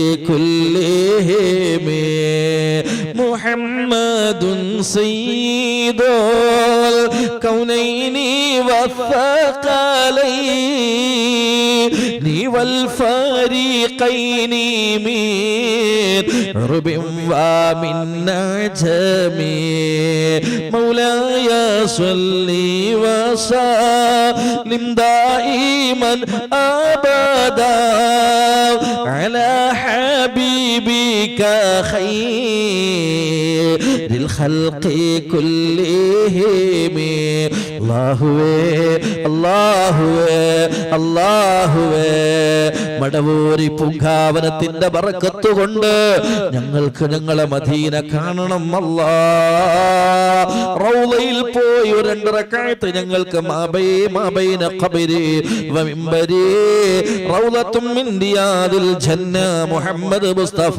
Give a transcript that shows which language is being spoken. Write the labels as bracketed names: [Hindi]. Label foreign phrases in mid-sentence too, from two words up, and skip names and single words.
[Arabic] كلهم محمد سيد الكونين والثقلين والفريقين من عرب ومن عجم مولاي صل وسلم دائما أبدا على حبيبك خير الخلق كلهم [Malayalam] അല്ലാഹുവേ മടവൂരി പൂങ്കാവനത്തിന്റെ ബറക്കത്ത് കൊണ്ട് ഞങ്ങൾക്ക് ഞങ്ങളെ മദീന കാണണം അല്ലാഹ്. റൗളയിൽ പോയി ഒരു 2 റക്അത്ത് ഞങ്ങൾക്ക് [Arabic] مابين قبري و منبري روضة من رياض الجنة [Malayalam] മുഹമ്മദ് മുസ്തഫ.